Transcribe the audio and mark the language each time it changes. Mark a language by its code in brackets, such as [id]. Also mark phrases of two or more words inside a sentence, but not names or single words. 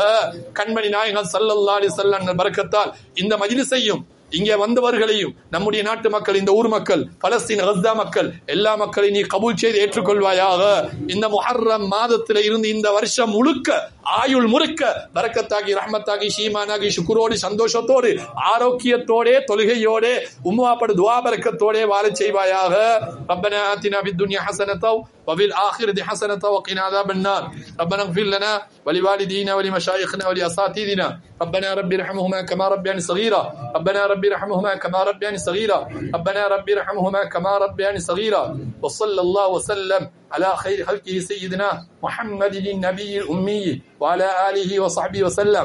[ta] கண்மணி நாயகம் [ar] صلى الله عليه وسلم [ta] பரக்கத்தால் இந்த மஜ்லிஸையும் இங்கே வந்தவர்களையும் நம்முடைய நாட்டு மக்கள், இந்த ஊர் மக்கள், பலஸ்தீன் கஸா மக்கள், எல்லா மக்களையும் நீ கபூல் செய்து ஏற்றுக்கொள்வாயாக. இந்த முஹர்ரம் மாதத்தில் இருந்து இந்த வருஷம் முழுக்க ஆயுள் முழுக்க பரக்கத்தாகி ரஹ்மத்தாகி ஷீமானாகி சுக்குரோடு சந்தோஷத்தோடு ஆரோக்கியத்தோடே தொழுகையோடே உம்மாப்படு துஆ பரக்கத்தோடே வாழச் செய்வாயாக. [ar] ربنا آتنا في الدنيا حسنة وفي الآخرة حسنة وقنا عذاب النار. ربنا اغفر لنا ولوالدينا ولمشايخنا ولأساتذتنا. ربنا ربي ارحمهما كما ربياني صغيرا. ربنا ربي ارحمهما كما ربياني صغيرا. ربنا ربي ارحمهما كما ربياني صغيرا. وصلى الله وسلم على خير خلقه سيدنا محمد النبي الأمي وعلى آله وصحبه وسلم.